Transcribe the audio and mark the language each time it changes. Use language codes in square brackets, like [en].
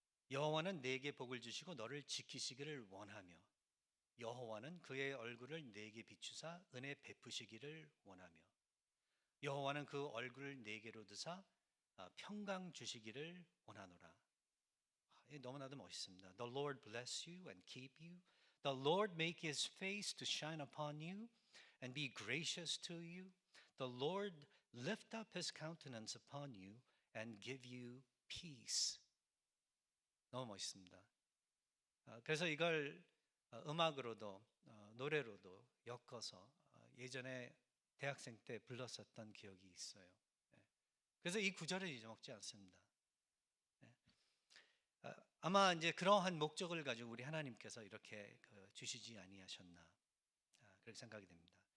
[ko] 여호와는 내게 복을 주시고 너를 지키시기를 원하며 여호와는 그의 얼굴을 내게 비추사 은혜 베푸시기를 원하며 여호와는 그 얼굴을 내게로 드사 평강 주시기를 원하노라. 너무나도 멋있습니다. [en] The Lord bless you and keep you. The Lord make his face to shine upon you and be gracious to you. The Lord lift up his countenance upon you and give you peace. [ko] 너무 멋있습니다. 그래서 이걸 음악으로도 노래로도 엮어서 예전에 대학생 때 불렀었던 기억이 있어요. 그래서 이 구절을 잊어먹지 않습니다. 아마 이제 그러한 목적을 가지고 우리 하나님께서 이렇게 주시지 아니하셨나 그렇게 생각이 됩니다.